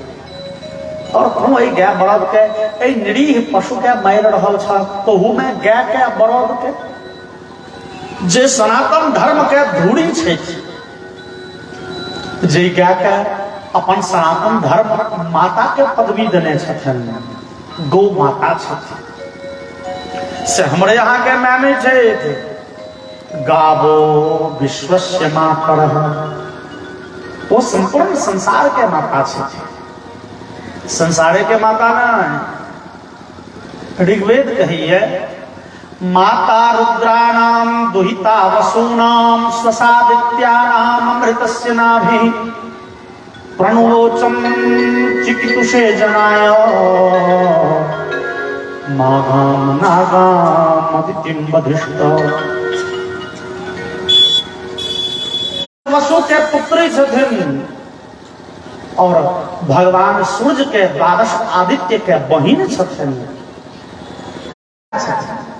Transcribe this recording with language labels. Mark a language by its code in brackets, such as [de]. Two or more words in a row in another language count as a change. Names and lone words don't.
[mai] और हम एहि गाय बरद के एहि निरीह पशु के मारि रहल छ, तहू में गाय के बरद के जे सनातन धर्म के धूड़ी छै, जे गाय के अपन सनातन धर्म माता के पदवी देने छथिन, गौ माता छथिन, से हमरे यहाँ के माने छै [sa] गावो विश्वस्य मातरः, [mai] वो संपूर्ण संसार के माता छथिन, संसारे के माता न। [sa] ऋग्वेद कहिए माता रुद्राणाम दुहिता वसूनाम स्वसादित्यानाम अमृतस्य नाभि प्रणवोचम चिकितुषे जनाय माघाम नागाम अदितिम वधिष्ठ। [mai] वसु के पुत्री छथिन और भगवान सूर्य के द्वादश आदित्य के बहिन छथिन।